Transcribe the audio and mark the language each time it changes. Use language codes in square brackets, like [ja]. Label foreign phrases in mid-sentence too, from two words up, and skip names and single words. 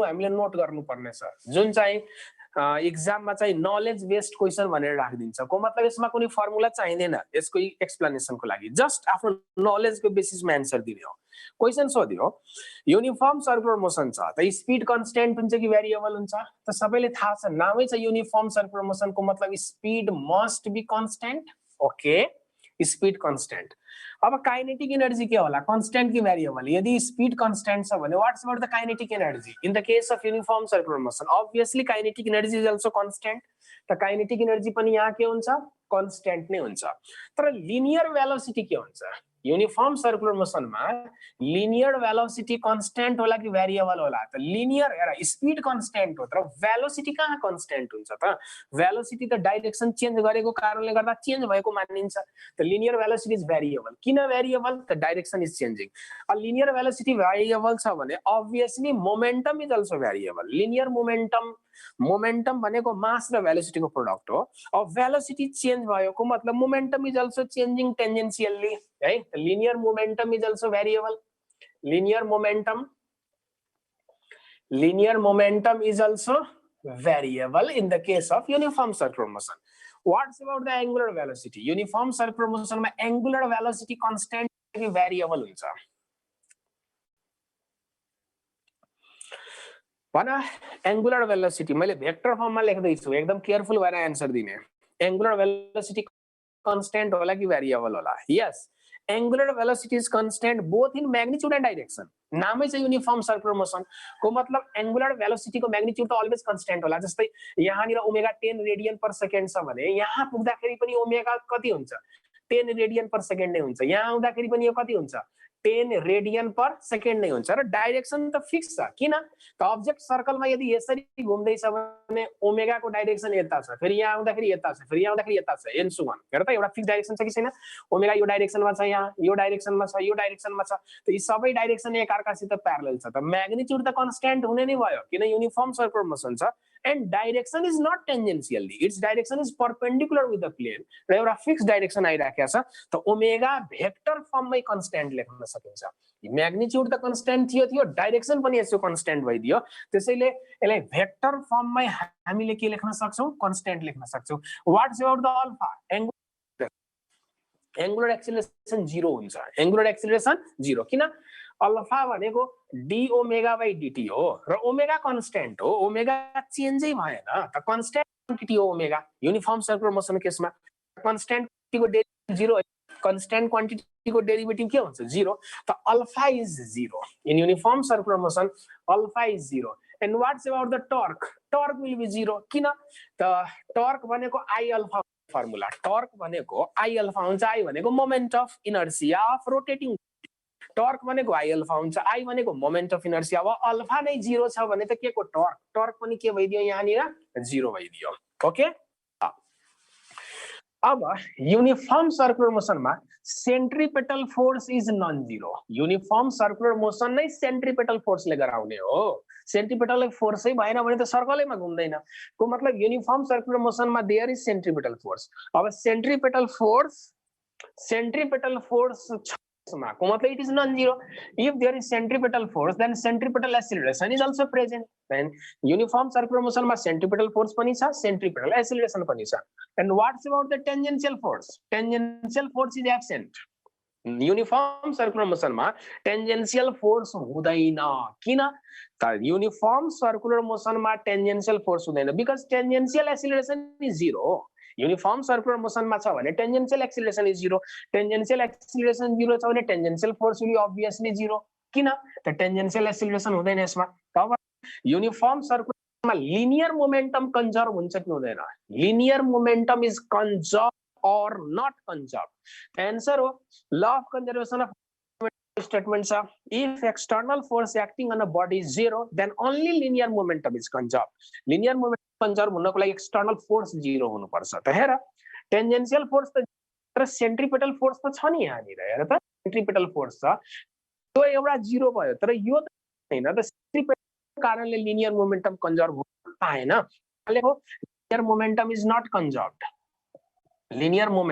[ne] हामीले नोट गर्नुपर्ने छ जुन चाहिँ एक्जाममा चाहिँ [en] knowledge based question [ne] भनेर राखिदिन्छ को मतलब यसमा कुनै फर्मुला चाहिदैन यसको एक्सप्लेनेसनको लागि जस्ट आफ्नो नलेजको बेसिसमा एन्सर दिने हो क्वेशन सोध्यो [en] uniform circular motion [ne] छ त [en] speed constant [ne] हुन्छ कि भेरिएबल हुन्छ त सबैले थाहा छ नामै छ [en] uniform circular motion [ne] को मतलब [en] speed must be constant okay speed constant [ne] अब [en] kinetic energy [ne] के होला कन्स्टेन्ट कि भेरिएबल यदि [en] speed constant [ne] छ भने [en] what's about the kinetic energy in the case of uniform circular motion obviously kinetic energy is also constant [ne] त [en] kinetic energy [ne] पनि यहाँ के हुन्छ कन्स्टेन्ट नै हुन्छ तर [en] linear velocity [ne] के हुन्छ यूनिफॉर्म [en] circular motion [ne] में [en] linear velocity constant [ne] होला कि वेरिएबल होला त लिनियर हेर [en] speed constant [ne] हो तर वेलोसिटी कहाँ कांस्टेंट हुन्छ त वेलोसिटी त [en] direction change [ne] गरेको कारणले गर्दा चेन्ज भएको मानिन्छ त [en] linear velocity is variable [ne] किन वेरिएबल त [en] direction is changing a linear velocity variable [ne] छ भने [en] obviously momentum is also variable linear momentum [ne] भनेको मास र वेलोसिटी को प्रोडक्ट हो अब [en] velocity change [ne] भएको मतलब [en] momentum is also changing tangentially [ne] है [en] linear momentum is also variable linear momentum is also variable in the case of uniform circular motion what's about the angular velocity uniform circular motion ma angular velocity constant ki variable [ne] हुन्छ पन [en] angular velocity [ne] मैले vector form मा लेख्दै छु एकदम केयरफुल भएर आन्सर दिने [en] angular velocity constant [ne] होला कि [en] variable होला yes angular velocity is constant both in magnitude and [ne] direction नामै चाहिँ [en] uniform circular motion [ne] को मतलब [en] angular velocity [ne] को magnitude त [en] always constant [ne] होला जस्तै यहाँ निर ओमेगा 10 [en] radian per second [ne] छ भने यहाँ पुग्दाखेरि पनि ओमेगा कति हुन्छ 10 [en] radian per second [ne] नै हुन्छ यहाँ आउँदाखेरि पनि यो कति हुन्छ 10 [en] radian per second [ne] नै हुन्छ र डाइरेक्सन त फिक्स छ किन त अब्जेक्ट सर्कलमा यदि यसरी घुम्दै छ भने ओमेगा को डाइरेक्सन यता छ फेरि यहाँ आउँदाखेरि यता छ फेरि यहाँ आउँदाखेरि यता छ [en] and so on [ne] हेर त एउटा [en] fix direction [ne] छ कि छैन ओमेगा यो डाइरेक्सनमा छ यहाँ यो डाइरेक्सनमा छ यो डाइरेक्सनमा छ त यी सबै डाइरेक्सन एक अर्कासित प्यारलल छ त म्याग्निट्युड त कन्स्ट्यान्ट हुने नै भयो किन [en] uniform circular motion [ne] छ [en] and direction is not tangentially its direction is perpendicular with the plane [ne] र एउटा [en] fix direction [ne] आइराखेको छ त ओमेगा भेक्टर फर्ममै कन्स्ट्यान्ट लेख्न सकिन्छ म्याग्निट्युड त कन्स्ट्यान्ट थियो डाइरेक्सन पनि यसो कन्स्ट्यान्ट भइदियो त्यसैले यसलाई भेक्टर फर्ममै हामीले के लेख्न सक्छौं कन्स्ट्यान्ट लेख्न सक्छौं [en] what's about the alpha angular acceleration [ne] 0 हुन्छ [en] angular acceleration [ne] 0 किन अल्फा भनेको [en] d omega by dt [ne] हो र ओमेगा कन्स्ट्यान्ट हो ओमेगा चेन्जै भएन त [en] constant quantity [ne] हो ओमेगा [en] uniform circular motion [ne] केसमा [en] constant quantityको [ne] डेरिभेटिभ 0 [en] constant quantityको [ne] डेरिभेटिभ के हुन्छ 0 त [en] alpha is 0 in uniform circular motion alpha is 0 and what's about the torque will be 0 [ne] किन त टर्क भनेको [en] I alpha formula torque [ne] भनेको [en] I alpha [ne] हुन्छ आई भनेको [en] moment of inertia of rotating torque [ne] भनेको [en] I alpha [ne] हुन्छ आई भनेको [en] moment of inertia [ne] अब अल्फा नै 0 छ भने त के को टर्क पनि के भइदियो यहाँ निर 0 भइदियो ओके अब [en] uniform circular motion [ne] मा [en] centripetal force is non zero uniform circular motion [ne] नै [en] centripetal forceले [ne] गराउने हो सेन्ट्रिपेटल फोर्सै भएन भने त सर्कलैमा घुम्दैन को मतलब [en] uniform circular motion [ne] मा [en] there is centripetal force [ne] अब [en] centripetal force [ne] को मतलब [en] it is non-zero. If there is centripetal force, then centripetal acceleration is also present. Then uniform circular motion [ne] ma [en] centripetal force [ne] पनि छ, [en] centripetal acceleration [ne] पनि छ. [en] And what's about the tangential force? Tangential force is absent. Uniform circular motion ma tangential force [ne] हुँदैन किन त [en] uniform circular motion ma tangential force hudaina because tangential acceleration is 0. uniform circular motion [ne] मा छ भने [en] tangential acceleration is 0 tangential acceleration 0 [ne] छ भने [en] tangential force will obviously 0 [ne] किन त [en] tangential acceleration [ne] हुँदैन यसमा तब [en] uniform circular [ne] मा [en] linear momentum [ne] कन्जर्भ हुन्छ कि हुँदैन [en] linear momentum is conserve or not conserve answer [ne] हो [en] law of conservation of statement sir if external force acting on a body is 0 then only linear momentum is conserved linear momentum conserve [ne] हुनको लागि [en] external force [ne] 0 हुनु पर्छ त हेर [en] tangential force [ne] त [en] centripetal force [ne] त छ नि यहाँ नि हेर त [en] centripetal force [ne] छ त्यो एउटा 0 भयो तर यो त हैन त centripetal कारणले [en] linear momentum conserve [ne] हुन पाएन लेखो [en] linear momentum is not conserved linear